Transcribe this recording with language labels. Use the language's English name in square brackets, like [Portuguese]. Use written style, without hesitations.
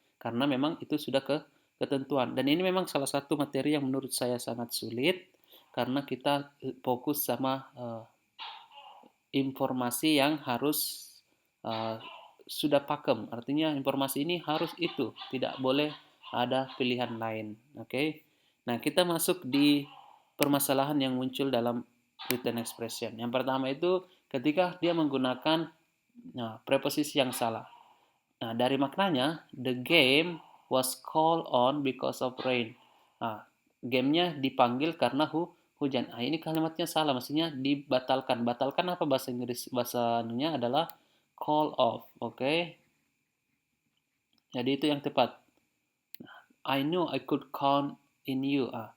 [Indonesian] Karena memang itu sudah ketentuan. Dan ini memang salah satu materi yang menurut saya sangat sulit karena kita fokus sama informasi yang harus sudah pakem. Artinya informasi ini harus itu, tidak boleh ada pilihan lain. Oke. Nah, kita masuk di permasalahan yang muncul dalam written expression. Yang pertama itu ketika dia menggunakan preposisi yang salah. Nah, dari maknanya, [English] the game was called on because of rain. [Indonesian] Nah, gamenya dipanggil karena hujan. Nah, ini kalimatnya salah, maksudnya dibatalkan. Batalkan apa bahasa Inggris? Bahasanya adalah call off, oke? Jadi itu yang tepat. [English] I knew I could count in you.